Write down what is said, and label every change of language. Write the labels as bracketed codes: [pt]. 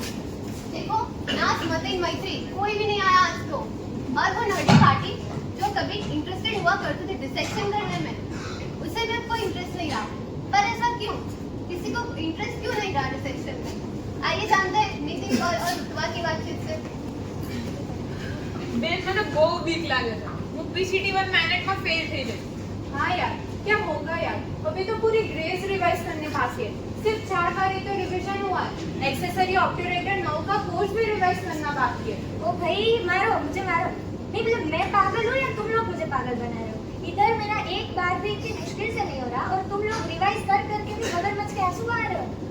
[hi] देखो, नाच मते मैत्री कोई भी नहीं आया आज तो, और वो नर्डी पार्टी जो कभी इंटरेस्टेड हुआ करते थे डिसेक्शन करने में, उसे भी अब कोई इंटरेस्ट नहीं रहा। पर ऐसा क्यों? किसी को इंटरेस्ट क्यों नहीं रहा डिसेक्शन में? आइए जानते हैं नितिन और ऋतुवा की बातचीत से। [gu] બેન મને બહુ બીક લાગે છે. હું PCT 1 મિનિટમાં ફેલ થઈ જઈશ. [hi] हाँ यार, क्या होगा यार, अभी तो पूरी ग्रेस रिवाइज करने बाकी है। सिर्फ 4 बार ही तो रिवीजन हुआ है। एक्सेसरी ऑप्टोरेटर 9 का कोर्स भी रिवाइज करना बाकी है। ओ भाई मारो, मुझे मारो। नहीं मतलब मैं पागल हूँ या तुम लोग मुझे पागल बना रहे हो? इधर मेरा एक बार भी इतनी मुश्किल से नहीं हो रहा और तुम लोग रिवाइज कर करके भी मगरमच्छ के आंसू बहा रहे हो।